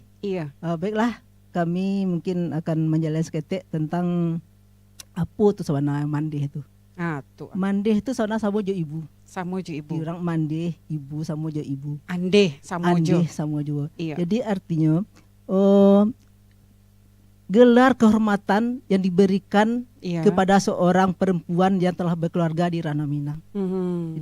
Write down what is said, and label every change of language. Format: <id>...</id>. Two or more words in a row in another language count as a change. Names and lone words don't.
<id>Iya. Baiklah, kami mungkin akan menjalani seketik tentang apa itu sebenarnya mandeh itu. Ah, tuh. Mandeh itu sebenarnya</id> <min>sama jo</min> <id>ibu.</id> <min>Samojo ibu. Orang mandeh, ibu sama jo ibu. Ande samojo. Andeh sama jo.</min> <id>Iya. Jadi artinya gelar kehormatan yang diberikan Iya. kepada seorang perempuan yang telah berkeluarga di Ranah Minang. Mhm.</id>